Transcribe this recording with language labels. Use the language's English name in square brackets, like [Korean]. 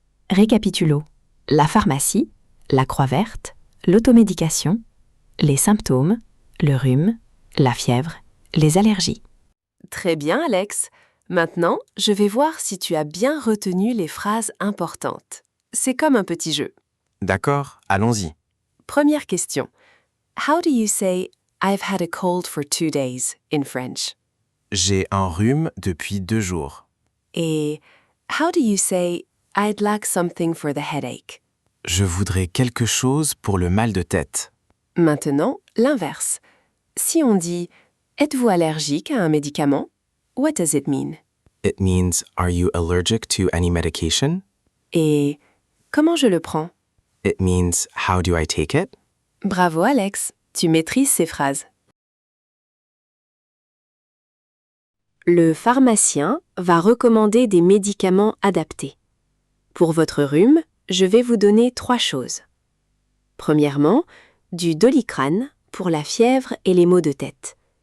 [French] Récapitulons. La pharmacie, la croix verte, l'automédication, les symptômes, le rhume, la fièvre, les allergies. Très bien, Alex. Maintenant, je vais voir si tu as bien retenu les phrases importantes. C'est comme un petit jeu. D'accord, allons-y. Première question. [English] How do you say I've had a cold for 2 days in French? [French] J'ai un rhume depuis 2 jours. [English] Et how do you say I'd like something for the headache? [French] Je voudrais quelque chose pour le mal de tête. Maintenant, l'inverse. Si on dit êtes-vous allergique à un médicament? [English] What does it mean? It means, are you allergic to any medication? [French] Et comment je le prends? [English] It means, how do I take it? [French] Bravo Alex, tu maîtrises ces phrases. Le pharmacien va recommander des médicaments adaptés. Pour votre rhume, je vais vous donner 3 choses. Premièrement, du Doliprane pour la fièvre et les maux de tête.